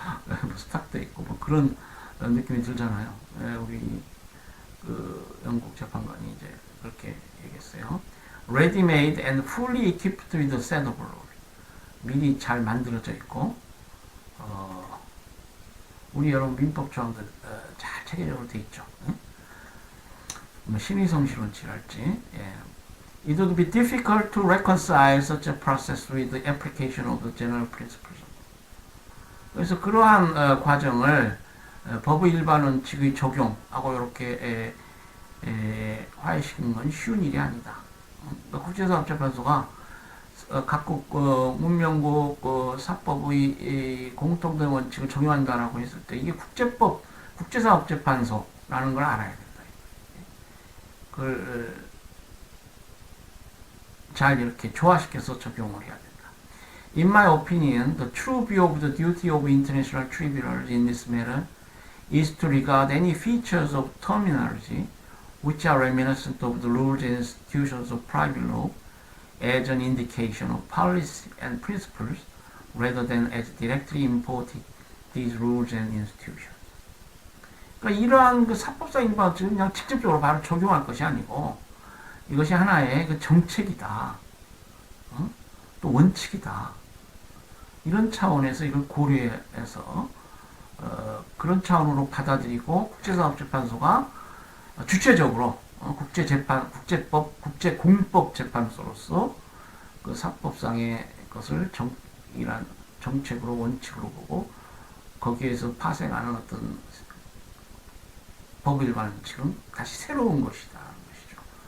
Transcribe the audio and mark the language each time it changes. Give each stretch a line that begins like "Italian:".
Korean: 뭐 스탁돼 있고 뭐 그런 느낌이 들잖아요. 우리 그 영국 재판관이 이제 그렇게 얘기했어요.
English: Ready-made and fully equipped with a set of law.
Korean: 미리 잘 만들어져 있고 우리 여러 민법 조항들 잘 체계적으로 돼 있죠. 뭐 신의성실론치랄지.
English: It would be difficult to reconcile such a process with the application of the general principles.
Korean: 그래서 그러한 과정을 법의 일반 원칙의 적용하고 이렇게 화해시키는 건 쉬운 일이 아니다. 그러니까 국제사법재판소가 각국 문명국 사법의 공통된 원칙을 적용한다라고 했을 때 이게 국제사법재판소라는 걸 알아야 된다. 그걸 잘 이렇게 조화시켜서 적용을 해야 된다.
English: In my opinion, the true view of the duty of international tribunals in this matter is to regard any features of terminology which are reminiscent of the rules and institutions of private law as an indication of policy and principles rather than as directly importing these rules and institutions.
Korean: 그러니까 이러한 그 사법상인 방식을 그냥 직접적으로 바로 적용할 것이 아니고 이것이 하나의 그 정책이다. 또 원칙이다. 이런 차원에서 이걸 고려해서 그런 차원으로 받아들이고 국제사법재판소가 주체적으로 국제법, 국제공법재판소로서 그 사법상의 것을 이란 정책으로 원칙으로 보고 거기에서 파생하는 어떤 법 일반 원칙은 다시 새로운 것이다 하는 것이죠.